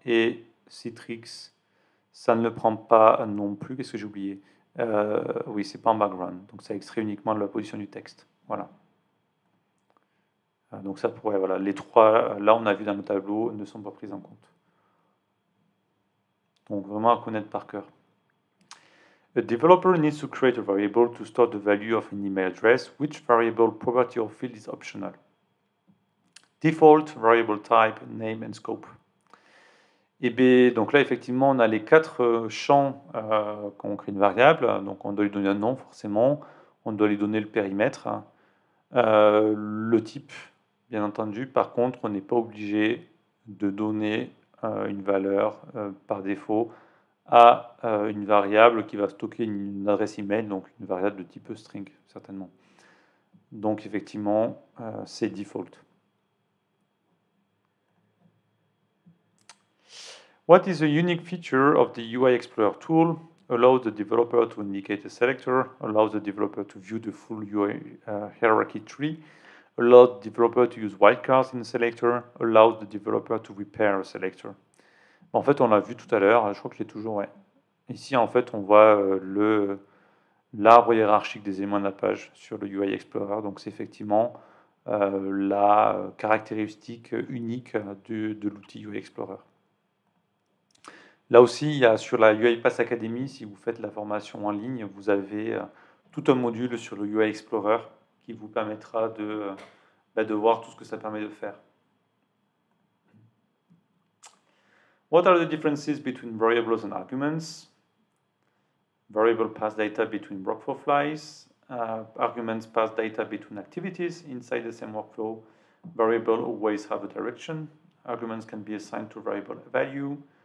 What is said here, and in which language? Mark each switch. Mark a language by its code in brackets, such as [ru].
[fr] Et Citrix, ça ne le prend pas non plus. Qu'est-ce que j'ai oublié? Oui, c'est pas en background. Donc ça extrait uniquement de la position du texte. Voilà. Donc ça pourrait, voilà, les trois, là on a vu dans le tableau, ne sont pas pris en compte. Donc vraiment à connaître par cœur. [en] A developer needs to create a variable to store the value of an email address. Which variable, property or field is optional? Default, variable type, name and scope. [fr] Et bien, donc là, effectivement, on a les quatre champs quand on crée une variable. Donc on doit lui donner un nom, forcément. On doit lui donner le périmètre. Le type, bien entendu. Par contre, on n'est pas obligé de donner une valeur par défaut à une variable qui va stocker une adresse email, donc une variable de type string, certainement. Donc effectivement, c'est default. [en] What is a unique feature of the UI Explorer tool? Allows the developer to indicate a selector, allows the developer to view the full UI hierarchy tree, allows the developer to use wildcards in the selector, allows the developer to repair a selector. [fr] En fait, on l'a vu tout à l'heure, je crois que je l'ai toujours, ouais. Ici, en fait, on voit l'arbre hiérarchique des éléments de la page sur le UI Explorer. Donc, c'est effectivement la caractéristique unique de l'outil UI Explorer. Là aussi, il y a sur la UiPath Academy, si vous faites la formation en ligne, vous avez tout un module sur le UI Explorer qui vous permettra de voir tout ce que ça permet de faire. [en] What are the differences between variables and arguments? Variable pass data between workflow flies. Arguments pass data between activities inside the same workflow. Variable always have a direction. Arguments can be assigned to variable value.